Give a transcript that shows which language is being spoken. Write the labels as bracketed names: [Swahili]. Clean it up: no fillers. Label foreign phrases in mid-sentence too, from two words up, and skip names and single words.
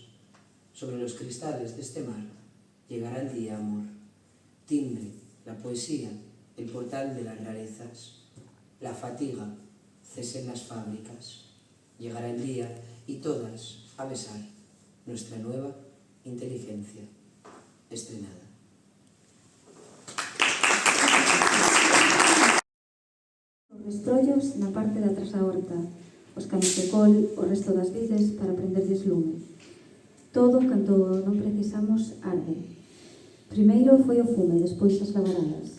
[Spanish] Sobre los cristales de este mar llegará el día, amor. Timbre, la poesía, el portal de las rarezas. La fatiga, cesen las fábricas. Llegará el día y todas a besar nuestra nueva inteligencia estrenada. [Galician] Os restrollos na parte de atrás da horta, os camis de col, o resto das vides para prenderlles lume. Todo canto non precisamos arde. Primeiro foi o fume, despois as labaradas.